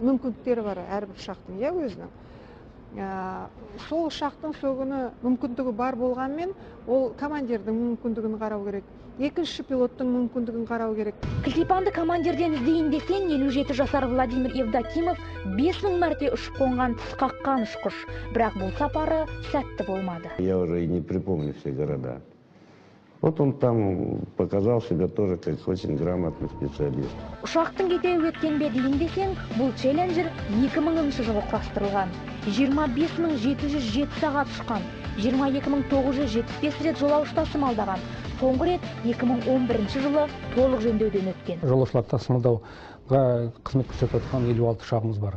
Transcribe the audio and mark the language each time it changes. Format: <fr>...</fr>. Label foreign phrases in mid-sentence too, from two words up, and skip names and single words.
<kk>Мүмкіндіктері бар әрбір ұшақтың, өзінің. Сол ұшақтың сөгіні мүмкіндігі бар болғанмен, ол командирдің мүмкіндігін қарау керек. Екінші пилоттың мүмкіндігін қарау керек. Клипанды командирден іздейін десең, 57 жасар Владимир Евдокимов 5000 мәрте ұшып қонған тіс қаққан ұшқыш. Бірақ бұл сапары сәтті болмады.</kk> <ru>Я уже и не припомню все города. Вот он там показал себя тоже как очень грамотный специалист.</ru> <kk>Ұшақтың кетеуі өткен бе дейін десең, бұл челленджер 2000 жылы құрастырылған. 25707 сағат ұшқан, 22975 рет жолаушы тасымалдаған. Соңғы рет 2011 жылы толық жөндеуден өткен. Жолаушылар тасымалдауға қызмет көрсетіп жатқан 56 ұшағымыз бар.</kk>